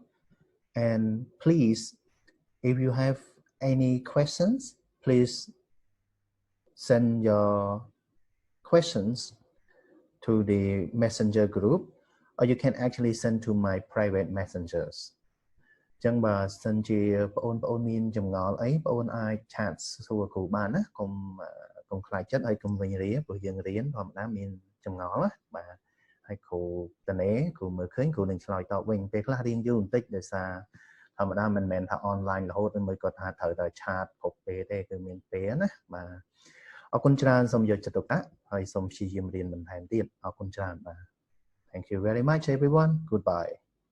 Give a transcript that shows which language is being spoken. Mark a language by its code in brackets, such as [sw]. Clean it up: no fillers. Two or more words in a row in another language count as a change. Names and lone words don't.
[en] And please, if you have any questions, please send your questions to the messenger group, or you can actually send to my private messengers. [km] ចឹងបើសិនជាបងប្អូនមានចម្ងល់អីបងប្អូនអាច chat សួរគ្រូបានណាកុំខ្លាចចិត្តហើយកុំវិញរាព្រោះយើងរៀនធម្មតាមានចម្ងល់ណាបាទហើយគ្រូតនេគ្រូមើលឃើញគ្រូនឹងឆ្លើយតបវិញពេលខ្លះរៀនយូរបន្តិចដោយសារធម្មតាមិនមែនថា online រហូតមិនគាត់ថាត្រូវតែ chat គ្រប់ពេលទេគឺមានពេលណាបាទអរគុណច្រើនសូមយកចិត្តទុកដាក់ហើយសូមព្យាយាមរៀនបន្ថែមទៀតអរគុណច្រើនបាទ [en] Thank you very much everyone. Goodbye.